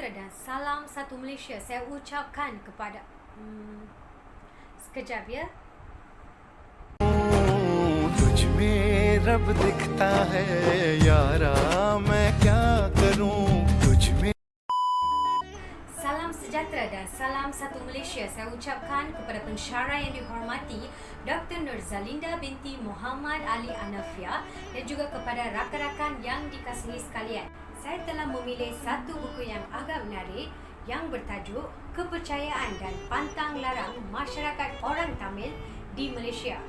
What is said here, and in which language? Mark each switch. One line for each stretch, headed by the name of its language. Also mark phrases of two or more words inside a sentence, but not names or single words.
Malay: Salam satu Malaysia. Saya ucapkan kepada sekejap ya.
Hindi: तुझ में रब दिखता है यारा मैं क्या करूं तुझ में
Malay: Salam sejahtera dan salam satu Malaysia. Saya ucapkan kepada pensyarah yang dihormati Dr. Nurzalinda binti Muhammad Ali Anafia dan juga kepada rakan-rakan yang dikasihi sekalian. Saya telah memilih satu buku yang agak menarik yang bertajuk Kepercayaan dan Pantang Larang Masyarakat Orang Tamil di Malaysia.